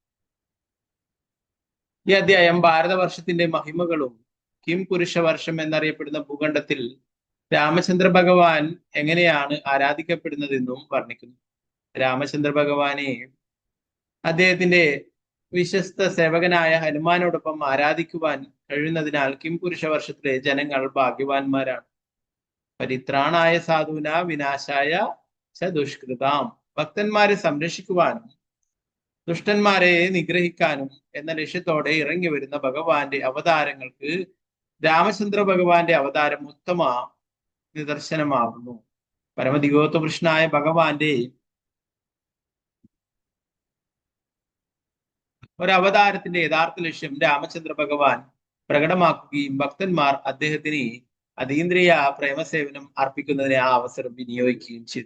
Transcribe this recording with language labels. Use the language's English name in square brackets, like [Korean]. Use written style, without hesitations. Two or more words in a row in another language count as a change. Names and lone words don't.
[Malayalam] ഈ അധ്യായം ഭാരതവർഷത്തിന്റെ മഹിമകളും കിം പുരുഷ വർഷം എന്നറിയപ്പെടുന്ന ഭൂഖണ്ഡത്തിൽ രാമചന്ദ്ര ഭഗവാൻ എങ്ങനെയാണ് ആരാധിക്കപ്പെടുന്നതെന്നും വർണ്ണിക്കുന്നു. രാമചന്ദ്ര ഭഗവാനെ അദ്ദേഹത്തിന്റെ വിശ്വസ്ത സേവകനായ ഹനുമാനോടൊപ്പം ആരാധിക്കുവാൻ കഴിയുന്നതിനാൽ കിം പുരുഷ വർഷത്തിലെ ജനങ്ങൾ ഭാഗ്യവാന്മാരാണ്. [Sanskrit] പരിത്രാണായ സാധുന വിനാശായ ച ദുഷ്കൃതാം. [Malayalam] ഭക്തന്മാരെ സംരക്ഷിക്കുവാനും ദുഷ്ടന്മാരെ നിഗ്രഹിക്കാനും എന്ന ലക്ഷ്യത്തോടെ ഇറങ്ങി വരുന്ന ഭഗവാന്റെ അവതാരങ്ങൾക്ക് രാമചന്ദ്ര ഭഗവാന്റെ അവതാരം ഉത്തമ നിദർശനമാകുന്നു. പരമദിഗോത്തകൃഷ്ണനായ ഭഗവാന്റെ ഒരവതാരത്തിന്റെ യഥാർത്ഥ ലക്ഷ്യം രാമചന്ദ്ര ഭഗവാൻ പ്രകടമാക്കുകയും ഭക്തന്മാർ അദ്ദേഹത്തിന് അതീന്ദ്രിയ പ്രേമസേവനം അർപ്പിക്കുന്നതിന് ആ അവസരം വിനിയോഗിക്കുകയും ചെയ്തു.